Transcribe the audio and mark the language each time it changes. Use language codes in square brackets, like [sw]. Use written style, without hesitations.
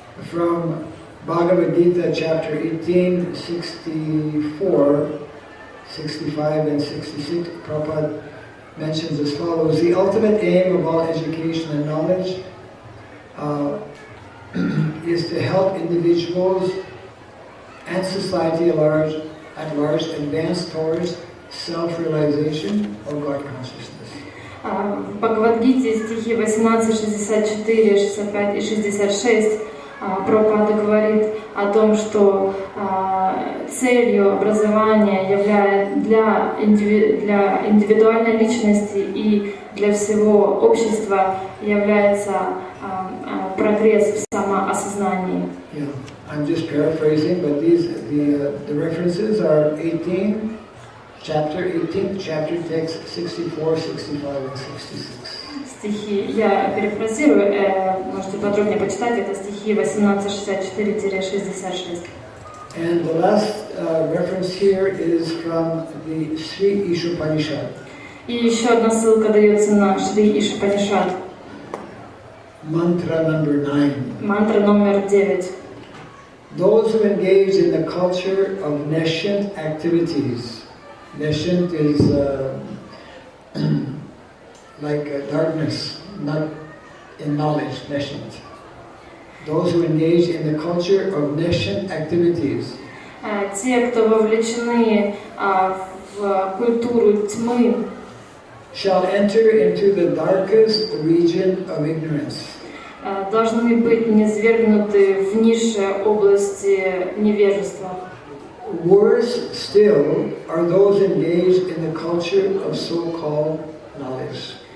[en] From Bhagavad Gita, chapter 18, 64, 65 and 66, Prabhupada mentions as follows: the ultimate aim of all education and knowledge is to help individuals and society at large advance towards self-realization or God consciousness. [ru] В Бхагавад-гите стихи 18, 64, 65 и 66 Прабхупада говорит о том, что целью образования для индивидуальной личности и для всего общества является прогресс в самоосознании. [en] Yeah, I'm just paraphrasing, but the references are 18, chapter text 64, 65 and 66. [ru] Стихи, я перефразирую, можете подробнее почитать, это стихи 1864-66. [en] And the last reference here is from the Sri Ishopanishad. [ru] И еще одна ссылка дается на Шри Ишупанишад. [en] Mantra number 9. [ru] Мантра номер 9. [en] Those who engage in the culture of nescient activities. Nescient is like darkness, not in knowledge, nescient. Those who engage in the culture of nescient activities. [ru] Те, кто вовлечены в культуру тьмы, [en] shall enter into the darkest region of ignorance. [ru] Должны быть низвергнуты в низшие области невежества. [en] Worse still are those engaged in the culture of so-called knowledge.